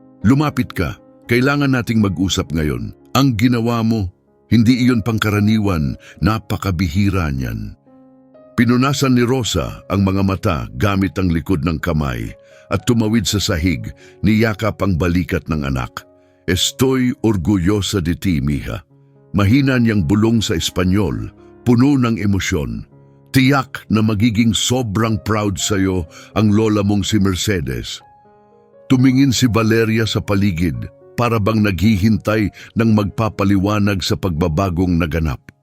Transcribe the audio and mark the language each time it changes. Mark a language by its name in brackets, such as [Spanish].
[Filipino] Lumapit ka, kailangan nating mag-usap ngayon. Ang ginawa mo, hindi iyon pangkaraniwan, napakabihira niyan. Pinunasan ni Rosa ang mga mata gamit ang likod ng kamay at tumawid sa sahig, niyakap ang balikat ng anak. [Spanish] Estoy orgullosa de ti, mija. [Filipino] Mahina niyang bulong sa Espanyol, puno ng emosyon. Tiyak na magiging sobrang proud sa'yo ang lola mong si Mercedes. Tumingin si Valeria sa paligid, para bang naghihintay ng magpapaliwanag sa pagbabagong naganap.